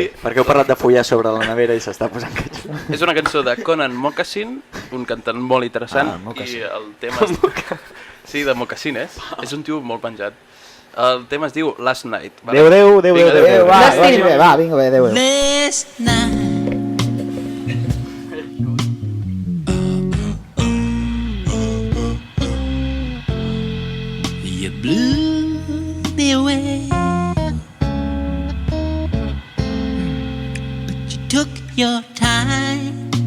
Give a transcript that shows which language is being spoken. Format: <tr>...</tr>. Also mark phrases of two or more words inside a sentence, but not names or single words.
<ca>Perquè heu parlat de follar sobre la nevera i s'està posant catxu. És una cançó de Conan Moccasin, un cantant molt interessant, i el tema... Sí, de Moccasin, és un tio molt penjat. El tema es diu Last Night. Adéu. Va, vinga, adéu.</ca> <en>Last night. You blew me away, but you took your time.</en>